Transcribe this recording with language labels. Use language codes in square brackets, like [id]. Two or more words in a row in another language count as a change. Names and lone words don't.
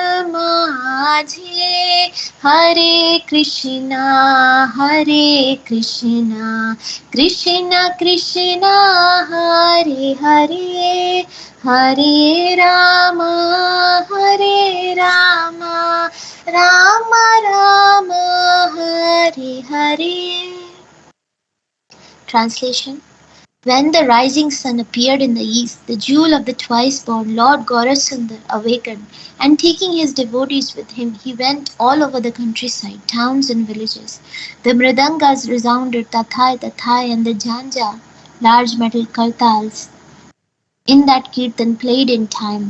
[sa] माझे हरे कृष्णा कृष्ण कृष्ण हरे हरे हरे राम राम राम हरे हरे. [en] Translation. When the rising sun appeared in the east, the jewel of the twice-born Lord Gaurasundar awakened, and taking his devotees with him, he went all over the countryside, towns and villages. The mridangas resounded tathai tathai, and the janja, large metal kartals, in that kirtan played in time.